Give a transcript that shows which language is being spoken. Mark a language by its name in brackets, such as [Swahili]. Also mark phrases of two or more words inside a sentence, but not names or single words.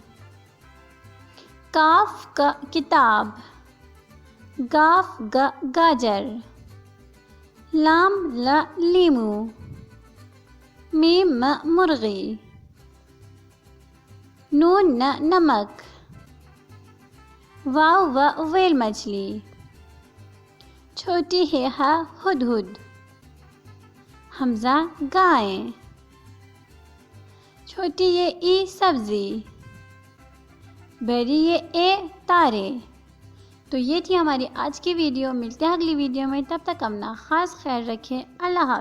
[Urdu] کاف ک کتاب، گاف گ گاجر، لام ل لیمو، میم م مرغی، نون ن نمک، واو و ویل مچھلی، چھوٹی ہے ہا ہدہد، حمزہ گائیں، چھوٹی یہ ای سبزی، بڑی یہ اے تارے۔ تو یہ تھی ہماری آج کی ویڈیو، ملتے ہیں اگلی ویڈیو میں، تب تک اپنا خاص خیال رکھیں۔